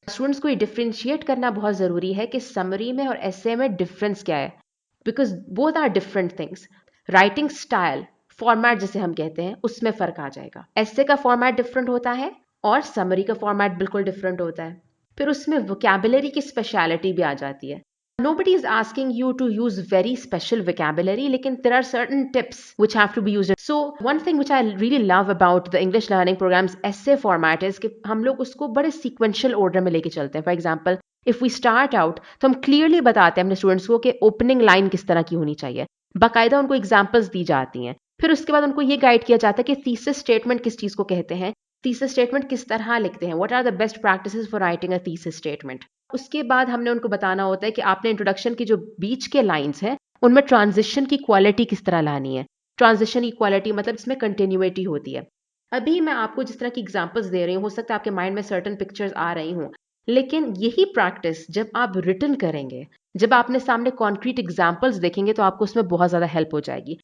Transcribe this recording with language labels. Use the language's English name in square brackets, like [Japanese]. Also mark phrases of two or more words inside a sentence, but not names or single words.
[Hindi] स्टूडेंट्स को ये डिफरेंशिएट करना बहुत ज़रूरी है कि समरी में और एस्से में डिफरेंस क्या है, [English] because both are different things. [Hindi] राइटिंग स्टाइल, फॉर्मेट जिसे हम कहते हैं, उसमें फ़र्क आ जाएगा. एस्से का फॉर्मेट डिफरेंट होता है और समरी का फॉर्मेट बिल्कुल डिफरेंट होता है. फिर उसमें वोकैबुलरी की स्पेशलिटी भी आ जाती है. [English] Nobody is asking you to use very special vocabulary, लेकिन there are certain tips which have to be used. So one thing which I really love about the English learning program's essay format is [Hindi] कि हम लोग उसको बड़े sequential order में लेके चलते हैं. [English] For example, if we start out, [Hindi] तो हम clearly बताते हैं अपने students को कि [English] opening line [Hindi] किस तरह की होनी चाहिए. बाकायदा उनको examples दी जाती हैं. फिर उसके बाद उनको ये गाइड किया जाता है कि [English] thesis statement [Hindi] किस चीज़ को कहते हैं, [English] thesis statement [Hindi] किस तरह लिखते हैं, [English] what are the best practices for writing a thesis statement. [Hindi] उसके बाद हमने उनको बताना होता है कि आपने इंट्रोडक्शन की जो बीच के लाइंस हैं उनमें ट्रांजिशन की क्वालिटी किस तरह लानी है. ट्रांजिशन की क्वालिटी मतलब इसमें कंटिन्यूटी होती है. अभी मैं आपको जिस तरह की एग्जांपल्स दे रही हूँ, हो सकता है आपके माइंड में [English] certain pictures [Hindi] आ रही हूँ, लेकिन यही प्रैक्टिस जब आप रिटन करेंगे, जब आपने सामने [English] concrete examples [Hindi] देखेंगे, तो आपको उसमें बहुत ज़्यादा हेल्प हो जाएगी.